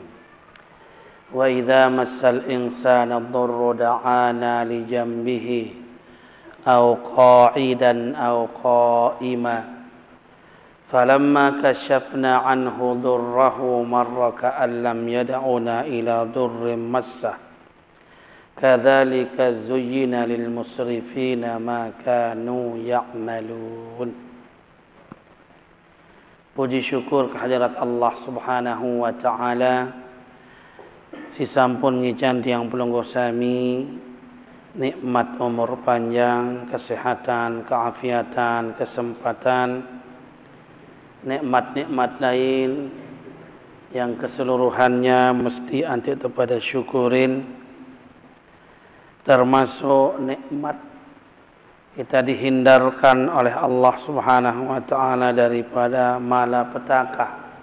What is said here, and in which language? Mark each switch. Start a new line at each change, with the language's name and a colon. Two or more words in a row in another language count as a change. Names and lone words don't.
Arabic: وإذا مس الإنسان الضر دعانا لجنبه أو قاعدا أو قائما فلما كشفنا عنه ضره مر كأن لم يدعنا إلى ضر مسه كذلك زين للمسرفين ما كانوا يعملون.
Indonesian: Puji syukur kehadirat
Arabic: Allah Subhanahu wa taala.
Sasak: Sisampun ngican tiang pelungguh sami
Indonesian: nikmat umur panjang, kesehatan, keafiatan, kesempatan, nikmat-nikmat lain yang keseluruhannya mesti anti kepada syukurin, termasuk nikmat kita dihindarkan oleh
Arabic: Allah Subhanahu wa taala
Indonesian: daripada malapetaka.